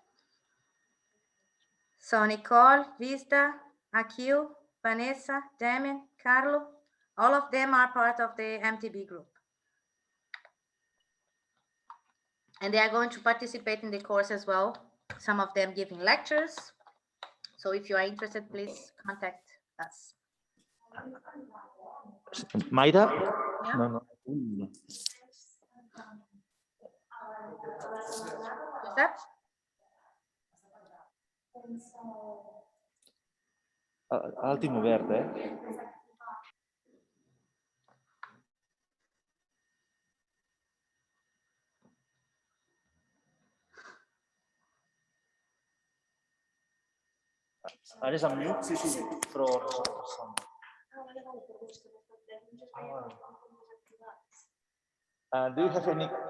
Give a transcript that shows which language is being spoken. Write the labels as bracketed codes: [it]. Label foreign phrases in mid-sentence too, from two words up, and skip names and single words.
[en] So Nicole, Vista, Akil, Vanessa, Damien, Carlo, all of them are part of the MTB group. And they are going to participate in the course as well. Some of them giving lectures. So if you are interested, please contact us. Maíra? Yeah. No. Josep? [ca] El tinc obert, Ara és amb mute? Sí. Però... [en] do you have any...